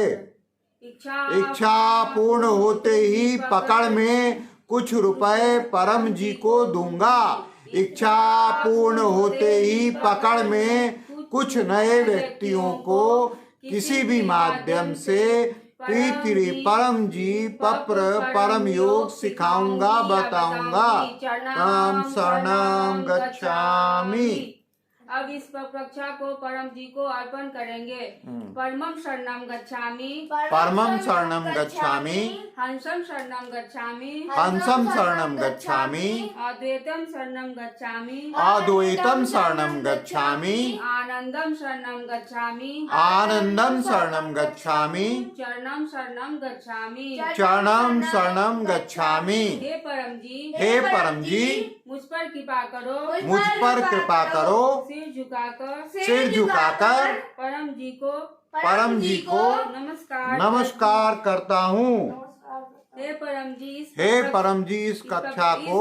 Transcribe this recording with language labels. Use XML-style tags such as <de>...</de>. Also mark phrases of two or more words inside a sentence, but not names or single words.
<hi>इच्छा पूर्ण होते ही पकड़ में कुछ रुपए परम जी को दूंगा। इच्छा पूर्ण होते ही पकड़ में कुछ नए व्यक्तियों को किसी भी माध्यम से पृथ्वी परम जी परम योग सिखाऊंगा, बताऊंगा।</hi> <sa>परम शरणं गच्छामि।</sa> <hi>अब इस कक्षा को परम जी को अर्पण करेंगे।</hi> <sa>परमम शरणम गच्छामि, परमं शरणं गच्छामि, हंसम शरणम गच्छामि, हंसं शरणं गच्छामि, अद्वैतम शरणम गच्छामि, अद्वैतं शरणं गच्छामि, आनंदम शरणम गच्छामि, आनंदं शरणं गच्छामि, चरणम शरणम गच्छामि, चरणं शरणं गच्छामि।</sa> <hi>हे परम जी, हे परम जी, मुझ पर कृपा करो, मुझ पर कृपा करो, सिर झुकाकर परम जी को नमस्कार करता हूँ। हे परम जी, इस कक्षा को,</hi>